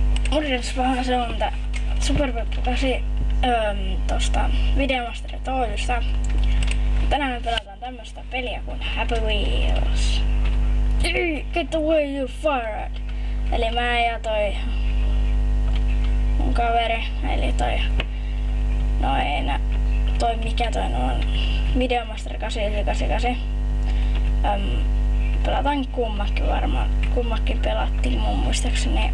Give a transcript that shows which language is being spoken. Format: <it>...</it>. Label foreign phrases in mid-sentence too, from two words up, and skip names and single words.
<fi>Morjens se on Super Peppu 8 tosta Videomaster Toysta. Tänään me pelataan tämmöstä peliä kuin Happy Wheels.</fi> <en>Get away you fired!</en> <fi>Eli mä ja mun kaveri, eli toi Videomaster 888. Pelataan kummakin varmaan. Kummakin pelattiin mun muistaakseni.</fi>